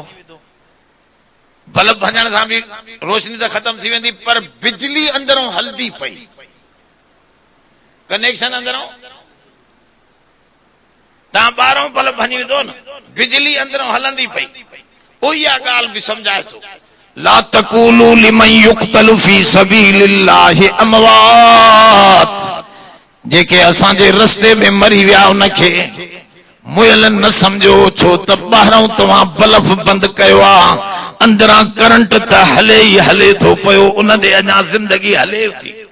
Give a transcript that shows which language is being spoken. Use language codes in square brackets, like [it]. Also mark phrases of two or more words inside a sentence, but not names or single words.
[sd] बल्ब भञण सां बि रोशनी त ख़तम थी वेंदी, पर बिजली अंदरों हलंदी पई, कनेक्शन अंदरों ता 12 पल भञी विधो न, बिजली अंदरों हलंदी पई, उही गाल भी समझाए थो। [ar] لا تقولوا لمن يقتل في سبيل الله أموات, [sd] जेके असांजे रस्ते में मरी विया उनखे मुयल न समझो, छो त ॿाहिरां तव्हां बल्ब बंद कयो आहे, अंदरां करंट त हले ई हले थो पियो, उन ते अञा ज़िंदगी हले थी।